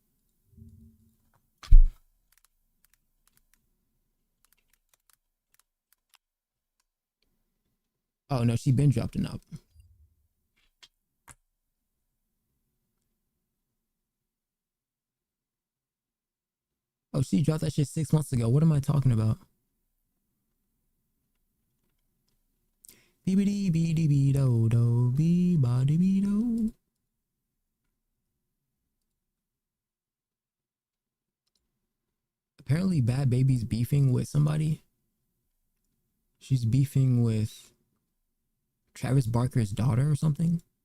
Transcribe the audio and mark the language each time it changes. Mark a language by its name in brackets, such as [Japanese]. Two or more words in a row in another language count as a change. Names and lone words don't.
[English] Oh no, she been dropped an album. Oh, she dropped that shit 6 months ago. What am I talking about? Beebity beedy bee do do bee body bee do. Apparently Bad Baby's beefing with somebody. She's beefing with Travis Barker's daughter or something.